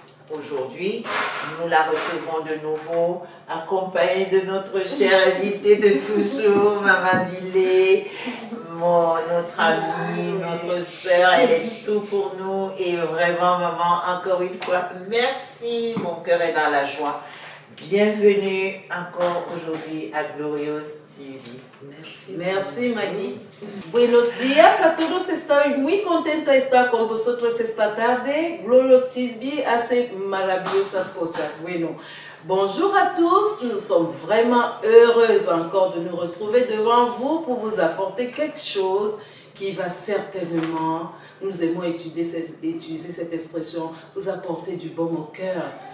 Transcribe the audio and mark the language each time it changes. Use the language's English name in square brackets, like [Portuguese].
[French] Aujourd'hui, nous la recevrons de nouveau, accompagnée de notre chère invitée de toujours, Maman Villet, notre amie, notre sœur, elle est tout pour nous. Et vraiment, maman, encore une fois, merci, mon cœur est dans la joie. Bienvenue encore aujourd'hui à Glorious TV. Merci. Merci, [Spanish] Maggie. Buenos días a todos. Estoy muy contenta de estar con vosotros esta tarde. Glorious TV hace maravillosas cosas. Bueno, [French] bonjour à tous. Nous sommes vraiment heureuses encore de nous retrouver devant vous pour vous apporter quelque chose qui va certainement, nous aimons utiliser cette expression, vous apporter du baume au cœur.